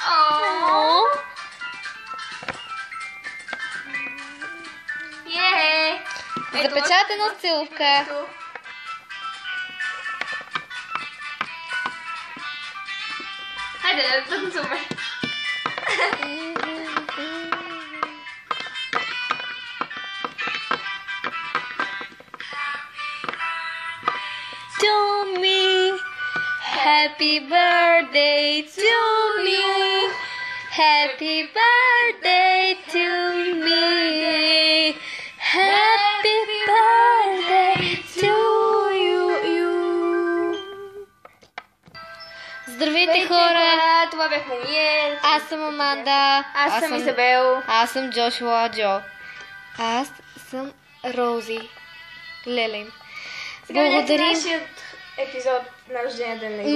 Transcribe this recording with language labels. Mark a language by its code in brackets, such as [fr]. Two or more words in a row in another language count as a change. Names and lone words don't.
[bg] О! Е! Запечатана целувка. Ето. Хайде, да танцуваме. [en] To me, happy birthday to me, happy birthday to me, happy birthday to you. [bg] Здравейте, хора! Това бяхме ние. Аз съм Аманда. Аз съм Изабел. Аз съм Джошуа Джо. Аз съм Рози Лелен. Сега видяхте Благодарим. нашият епизод на рождения ден на Изабел.